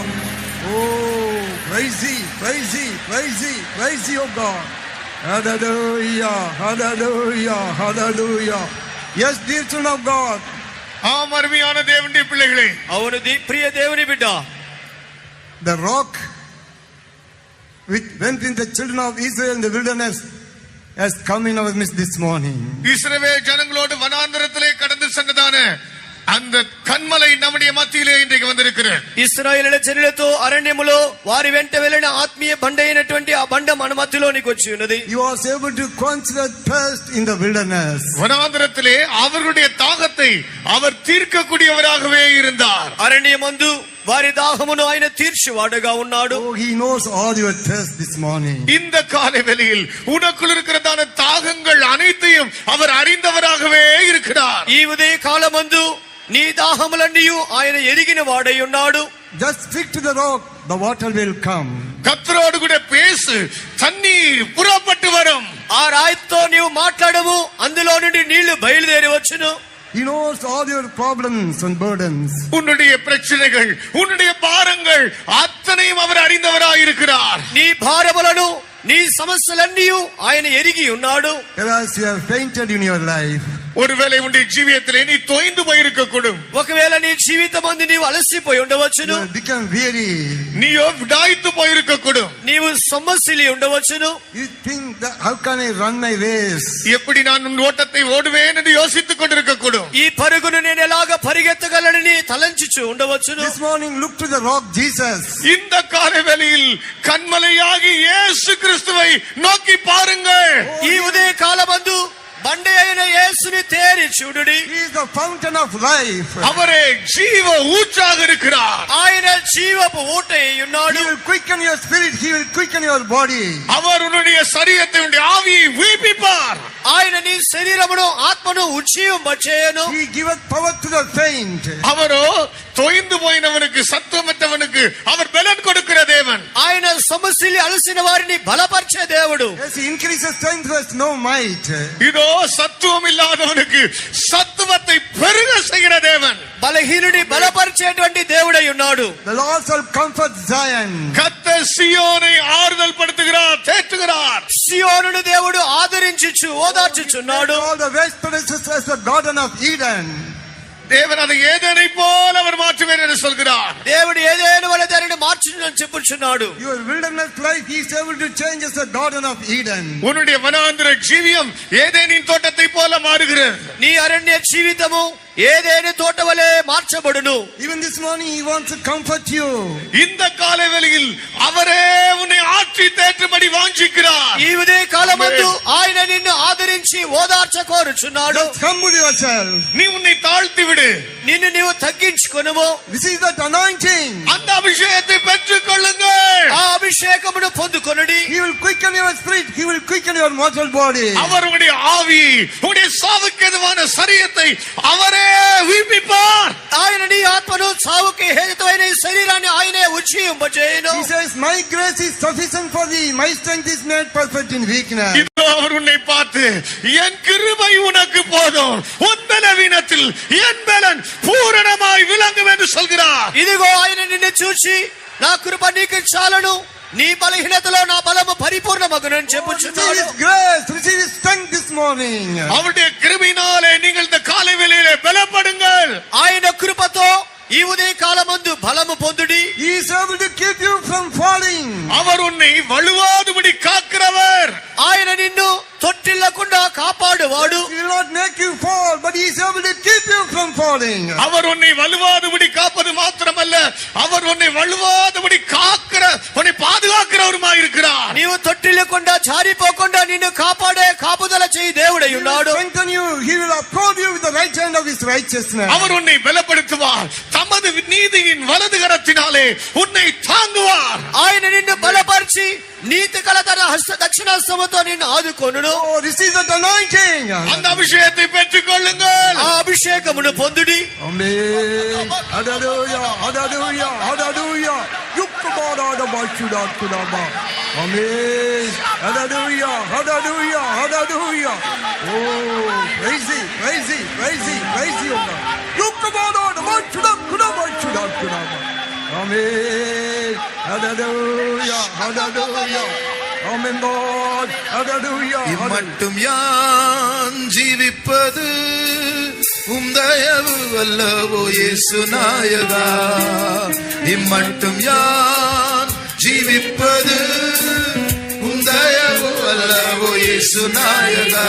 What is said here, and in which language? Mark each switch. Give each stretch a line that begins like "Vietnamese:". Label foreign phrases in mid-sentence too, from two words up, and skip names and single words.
English: Oh, praise ye, praise ye, praise ye, praise ye, oh God. Hallelujah. Hallelujah. Hallelujah. Yes, dear children of God.
Tamil: ஆம் அருமையான தேவனுடைய பிள்ளைகளே,
Telugu: అవును ప్రియ దేవుని బిడ్డ,
English: The rock which went in the children of Israel in the wilderness has come in our midst this morning.
Tamil: இஸ்ரவேல் ஜனங்களோடு வனாந்தரத்திலே கடந்து சென்றதான அந்த கன்மலை நம்முடைய மத்தியிலே இன்றைக்கு வந்திருக்கிறது.
Telugu: ఇశ్రాయేలు జనులతో అరణ్యములో వారి వెంట వెళ్ళిన ఆత్మీయ బండ అయినటువంటి ఆ బండ మన మధ్యలోనికి వచ్చి ఉన్నది.
English: You was able to quench the thirst in the wilderness.
Tamil: வனாந்தரத்திலே அவர்களுடைய தாகத்தை அவர் தீர்க்கக்கூடியவராகவே இருந்தார்.
Telugu: అరణ్యమందు వారి దాహమును ఆయన తీర్చువాడుగా ఉన్నాడు.
English: Oh, he knows all your thirst this morning.
Tamil: இந்த காலை வேளையில் உனக்குள் இருக்கிறதான தாகங்கள் அனைத்தையும் அவர் அறிந்தவராகவே இருக்கிறார்.
Telugu: ఈ ఉదయ కాలమందు నీ దాహములన్నీ ఆయన ఎరిగిన వాడై ఉన్నాడు.
English: just speak to the rock, the water will come.
Tamil: கர்த்தரோடு கூட பேசு, தண்ணீர் புறப்பட்டு வரும்.
Telugu: ఆ రాయితో నీవు మాట్లాడము, అందులో నుండి నీళ్లు బయలుదేరి వచ్చును.
English: He knows all your problems and burdens.
Tamil: உன்னுடைய பிரச்சனைகள், உன்னுடைய பாரங்கள் அத்தனையும் அவர் அறிந்தவராயிருக்கிறார்.
Telugu: నీ భారములను, నీ సమస్యలన్నీ ఆయన ఎరిగి ఉన్నాడు.
English: Whereas you have fainted in your life,
Tamil: ஒருவேளை உன்னுடைய ஜீவியத்திலே நீ தோய்ந்து போயிருக்க கூடும்.
Telugu: ఒకవేళ నీ జీవితం అందు నీవు అలసిపోయి ఉండవచ్చును.
English: you have become weary.
Tamil: நீயோ விடாய்த்து போயிருக்க கூடும்.
Telugu: నీవు సొమ్మసిలి ఉండవచ్చును.
English: You think that how can I run my race?
Tamil: எப்படி நான் உன் ஓட்டத்தை ஓடுவேன் என்று யோசித்துக் கொண்டிருக்க கூடும்.
Telugu: ఈ పరుగును నేను ఎలాగ పరిగెత్తగలనని తలంచుచు ఉండవచ్చును.
English: This morning look to the rock Jesus.
Tamil: இந்த காலவேளையில் கண்மலையாகி இயேசு கிறிஸ்துவை நோக்கி பாருங்கள்.
Telugu: ఈ ఉదయ కాలమందు బండి అయిన యేసుని తేరి చూడుడి.
English: He is the fountain of life.
Tamil: அவரே ஜீவ ஊற்றாக இருக்கிறார்.
Telugu: ఆయన జీవపు ఊట ఉన్నాడు.
English: He will quicken your spirit. He will quicken your body.
Tamil: அவர் உன்னுடைய சரீரத்தை உன்னுடைய ஆவியை உயிர்ப்பிப்பார்.
Telugu: ఆయన నీ శరీరమును ఆత్మను ఉజ్జీవింపచేయును.
English: He giveth power to the faint.
Tamil: அவரோ தோய்ந்து போயினவனுக்கு, சத்துவமற்றவனுக்கு அவர் பலன் கொடுக்கிற தேவன்.
Telugu: ఆయన సొమ్మసిలి అలసిన వారిని బలపరిచే దేవుడు.
English: Yes, he increases strength who has no might.
Tamil: இதோ சத்துவம் இல்லாதவனுக்கு சத்துவத்தை பெருக செய்கிற தேவன்.
Telugu: బలహీనుడి బలపరిచేటువంటి దేవుడై ఉన్నాడు.
English: The Lord shall comfort Zion.
Tamil: கர்த்தர் சீயோனை ஆறுதல் படுத்துகிறார், தேற்றுகிறார்.
Telugu: సియోనును దేవుడు ఆదరించుచు ఓదార్చుచున్నాడు.
English: All the waste places as the Garden of Eden.
Tamil: தேவன் அதை ஏதேனை போல அவர் மாற்றுவேன் என்று சொல்கிறார்.
Telugu: దేవుడు ఏదేను వలె దానిని మార్చునని చెప్పుచున్నాడు.
English: Your wilderness life he is able to change as the Garden of Eden.
Tamil: உன்னுடைய வனாந்திர ஜீவியம் ஏதேனின் தோட்டத்தை போல மாறுகிறது.
Telugu: నీ అరణ్య జీవితము ఏదేని తోట వలె మార్చబడును.
English: Even this morning he wants to comfort you.
Tamil: இந்த காலவேளையில் அவரே உன்னை ஆற்றி தேற்றும்படி வாஞ்சிக்கிறார்.
Telugu: ఈ ఉదయ కాలమందు ఆయన నిన్ను ఆదరించి ఓదార్చ కోరుచున్నాడు.
English: Just humble yourself.
Tamil: நீ உன்னை தாழ்த்தி விடு.
Telugu: నిన్ను నీవు తగ్గించుకొనుము.
English: Receive that anointing.
Tamil: அந்த அபிஷேகத்தை பெற்றுக் கொள்ளுங்கள்.
Telugu: ఆ అభిషేకమును పొందుకొనుడి.
English: He will quicken your spirit. He will quicken your mortal body.
Tamil: அவர் உன்னுடைய ஆவி, உன்னுடைய சாவுக்கு எதுவான சரீரத்தை அவரே உயிர்ப்பிப்பார்.
Telugu: ఆయన నీ ఆత్మను చావుకి హేతువైన ఈ శరీరాన్ని ఆయనే ఉజ్జీవింపజేయును.
English: He says, my grace is sufficient for thee. My strength is made perfect in weakness.
Tamil: இதோ அவர் உன்னை பார்த்து, என் கிருபை உனக்கு போதும், உன் பலவீனத்தில் என் பலன் பூரணமாய் விளங்கும் என்று சொல்கிறார்.
Telugu: ఇదిగో ఆయన నిన్ను చూచి, నా కృప నీకు చాలును, నీ బలహీనతలో నా బలము పరిపూర్ణమగునని చెప్పుచున్నాడు.
English: Receive his grace. Receive his strength this morning.
Tamil: அவருடைய கிருபையினாலே நீங்கள் இந்த காலை வேளையிலே பலப்படுங்கள்.
Telugu: ఆయన కృపతో ఈ ఉదయ కాలమందు బలము పొందుడి.
English: He is able to keep you from falling.
Tamil: அவர் உன்னை வழுவாதபடி காக்கிறவர்.
Telugu: ఆయన నిన్ను తొట్టిల్లకుండా కాపాడువాడు.
English: He will not make you fall, but he is able to keep you from falling.
Tamil: அவர் உன்னை வழுவாதபடி காப்பது மாத்திரமல்ல, அவர் உன்னை வழுவாதபடி காக்கிற, உன்னை பாதுகாக்கிறவருமாய் இருக்கிறார்.
Telugu: నీవు తొట్టిల్లకుండా జారిపోకుండా నిన్ను కాపాడే కాపుదల చేయి దేవుడై
English: He will
Telugu: ఉన్నాడు.
English: strengthen you. He will uphold you with the right hand of his righteousness.
Tamil: அவர் உன்னை பலப்படுத்துவார். தமது நீதியின் வலது கரத்தினாலே உன்னை தாங்குவார்.
Telugu: ఆయన నిన్ను బలపరిచి నీతి కల తన హస్త దక్షిణాస్తముతో నిన్ను ఆదుకొనును.
English: Oh, receive that anointing.
Tamil: அந்த அபிஷேகத்தை பெற்றுக் கொள்ளுங்கள்.
Telugu: ఆ అభిషేకమును పొందుడి.
English: Amen. Hallelujah. Hallelujah. Hallelujah. Amen. Hallelujah. Hallelujah. Hallelujah. Oh, praise Him. Praise Him. Praise Him. Praise Him. Amen. Hallelujah. Hallelujah. Amen, Lord. Hallelujah.
Tamil: இம்மட்டும் யான் ஜீவிப்பது உம் தயவு அல்லவோ இயேசு நாயகா. இம்மட்டும் யான் ஜீவிப்பது உம் தயவு அல்லவோ இயேசு நாயகா.